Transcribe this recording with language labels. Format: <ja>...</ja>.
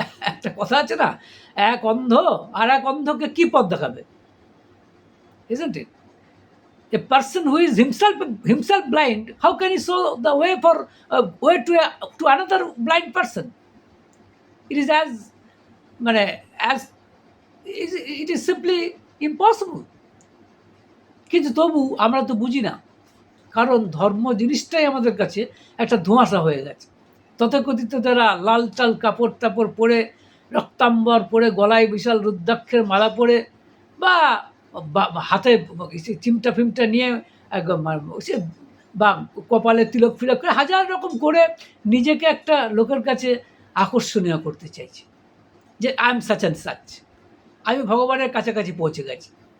<bn>একটা কথা আছে না, এক অন্ধ আর এক অন্ধকে কি পথ দেখাবে,</bn> <en>isn't it? A person who is himself blind, how can he show the way for way to another blind person? It is as মানে as it is simply impossible.</en> <bn>কিন্তু তবু আমরা তো বুঝি না, কারণ ধর্ম জিনিসটাই আমাদের কাছে একটা ধোঁয়াশা হয়ে গেছে। তথাকথিত যারা লাল টাল কাপড় টাপড় পরে, রক্তাম্বর পরে, গলায় বিশাল রুদ্রাক্ষের মালা পরে, বা হাতে চিমটা ফিমটা নিয়ে সে বা কপালে তিলক ফিলক করে হাজার রকম করে নিজেকে একটা লোকের কাছে আকর্ষণীয় করতে চাইছে, যে</bn> <en>I am such and such,</en> <bn>আমি ভগবানের কাছাকাছি পৌঁছে গেছি।</bn>